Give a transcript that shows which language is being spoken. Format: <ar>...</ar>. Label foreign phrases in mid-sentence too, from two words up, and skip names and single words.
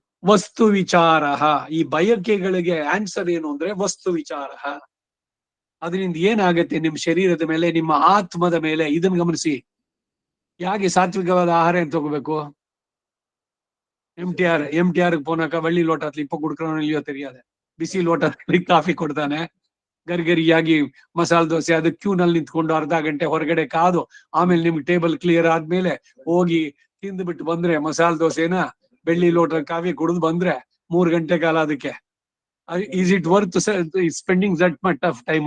<kn>ವಸ್ತು ವಿಚಾರ, ಈ ಬಯಕೆಗಳಿಗೆ ಆನ್ಸರ್ ಏನು ಅಂದ್ರೆ ವಸ್ತು ವಿಚಾರ. ಅದರಿಂದ ಏನಾಗತ್ತೆ ನಿಮ್ ಶರೀರದ ಮೇಲೆ, ನಿಮ್ಮ ಆತ್ಮದ ಮೇಲೆ, ಇದನ್ನ ಗಮನಿಸಿ. ಯಾಕೆ ಸಾತ್ವಿಕವಾದ ಆಹಾರ ಏನ್ ತಗೋಬೇಕು?</kn> <ta>MTR போனாக்க வெள்ளி லோட்டத்துல இப்ப குடுக்கறோம் இல்லையோ தெரியாது,</ta> <kn>ಬಿಸಿ ಲೋಟದಲ್ಲಿ ಕಾಫಿ ಕೊಡ್ತಾನೆ, ಗರಿಗರಿಯಾಗಿ ಮಸಾಲೆ ದೋಸೆ, ಅದು ಕ್ಯೂ ನಲ್ಲಿ ನಿಂತ್ಕೊಂಡು ಅರ್ಧ ಗಂಟೆ ಹೊರಗಡೆ ಕಾದು ಆಮೇಲೆ ನಿಮ್ಗೆ</kn> <en>table clear</en> <kn>ಆದ್ಮೇಲೆ ಹೋಗಿ ತಿಂದ್ಬಿಟ್ಟು ಬಂದ್ರೆ ಮಸಾಲೆ ದೋಸೆನ ಬೆಳ್ಳಿ ಲೋಟ ಕಾಫಿ ಕುಡಿದು ಬಂದ್ರೆ 3 ಗಂಟೆ ಕಾಲ ಅದಕ್ಕೆ</kn> <en>is it worth spending that mut of time?</en>